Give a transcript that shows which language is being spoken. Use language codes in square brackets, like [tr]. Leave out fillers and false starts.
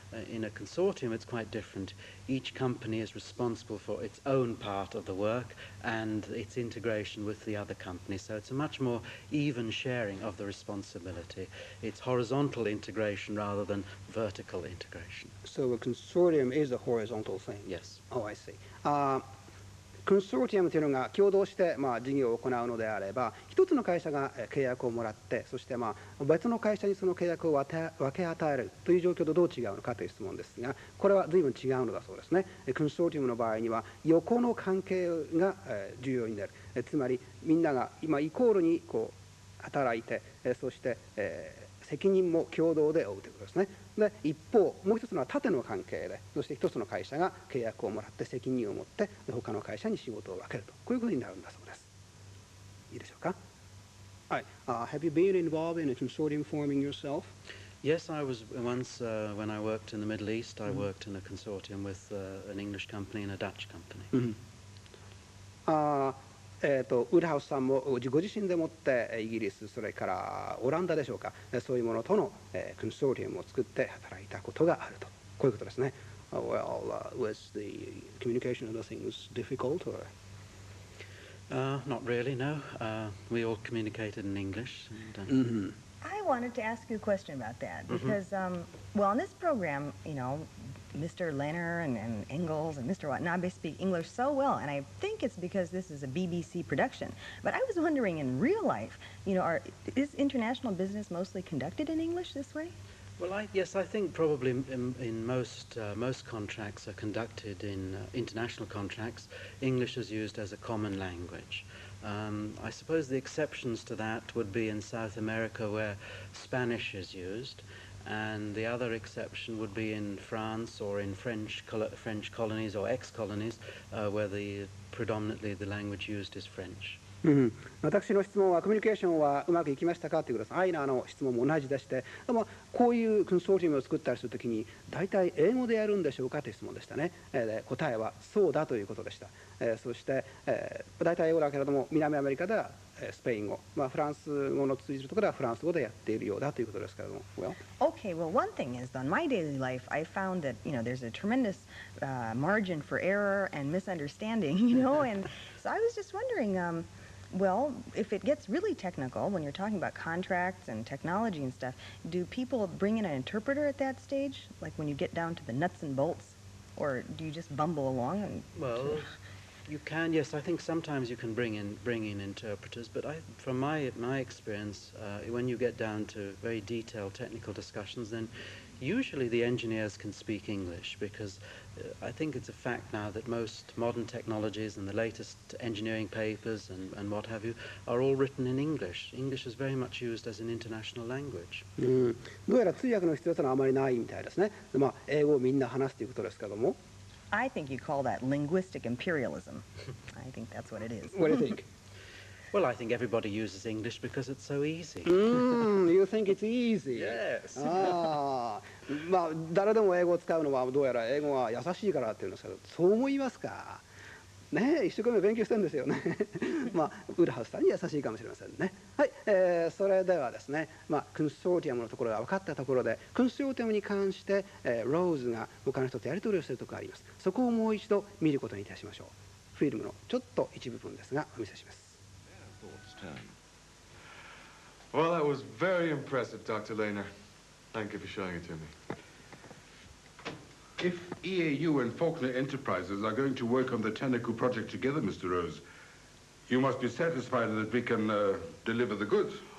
[en] In a consortium, it's quite different. Each company is responsible for its own part of the work and its integration with the other company. So it's a much more even sharing of the responsibility. It's horizontal integration rather than vertical integration. So a consortium is a horizontal thing? Yes. Oh, I see. [ja] コンソーティアムというのが共同して事業を行うのであれば、一つの会社が契約をもらって、そして別の会社にその契約を分け与えるという状況とどう違うのかという質問ですが、これは随分違うのだそうですね。コンソーティアムの場合には横の関係が重要になる。つまりみんなが今イコールに働いて、そして責任も共同で負うということですね。で一方もう一つのは縦の関係で、そして一つの会社が契約をもらって責任を持って他の会社に仕事を分けると、こういうことになるんだそうです。いいでしょうか。はい。 [en] Have you been involved in a consortium forming yourself? Yes, I was once when I worked in the Middle East. I worked in a consortium with an English company and a Dutch company. [ja] ウッドハウスさんもご自身でもってイギリス、それからオランダでしょうか、そういうものとのコンソーティアムを作って働いたことがあると、こういうことですね。 [en] Well, was the communication of the things difficult or? Not really, no. We all communicated in English. I wanted to ask you a question about that because, well, on this program, you know, Mr. Lehner and Engels and Mr. Watanabe speak English so well, and I think it's because this is a BBC production. But I was wondering, in real life, you know, is international business mostly conducted in English this way? Well, yes, I think probably in most contracts are conducted in international contracts. English is used as a common language. I suppose the exceptions to that would be in South America where Spanish is used, and the other exception would be in France or in French colonies or ex-colonies where predominantly the language used is French. [ja] 私の質問はコミュニケーションはうまくいきましたかということです。アイナの質問も同じでして、でもこういうコンソーティアムを作ったりするときに大体英語でやるんでしょうかという質問でしたね。答えはそうだということでした。そして大体英語だけれども南アメリカではスペイン語、フランス語の通じるところではフランス語でやっているようだということですけれども。 [en] Okay, well, one thing is, on my daily life, I found that, you know, there's a tremendous margin for error and misunderstanding, you know, and so I was just wondering, well, if it gets really technical, when you're talking about contracts and technology and stuff, do people bring in an interpreter at that stage, like when you get down to the nuts and bolts, or do you just bumble along? Well, you can, yes. I think sometimes you can bring in interpreters, but from my experience, when you get down to very detailed technical discussions, then usually the engineers can speak English, because I think it's a fact now that most modern technologies and the latest engineering papers and what have you are all written in English. English is very much used as an international language. [ja] どうやら通訳の必要というのはあまりないみたいですね。英語をみんな話すということですけども。 [en] I think you call that linguistic imperialism. I think that's what it is. What do you think? Well, I think everybody uses English because it's so easy. You think it's easy? Yes. [ja] まあ誰でも英語を使うのはどうやら英語が優しいからっていうんですけど、そう思いますか？ねえ、一生懸命勉強してるんですよね。まあウッドハウスさんに優しいかもしれませんね。はい、それではですね、まあコンソーティアムのところが分かったところで、コンソーティアムに関して、ローズが他の人とやり取りをしているところがあります。そこをもう一度見ることにいたしましょう。フィルムのちょっと一部分ですがお見せします。 [en] Well, that was very impressive, Dr. Lehner. Thank you for showing it to me. If EAU and Faulkner Enterprises are going to work on the Tanaku project together, Mr. Rose, you must be satisfied that we can deliver the goods.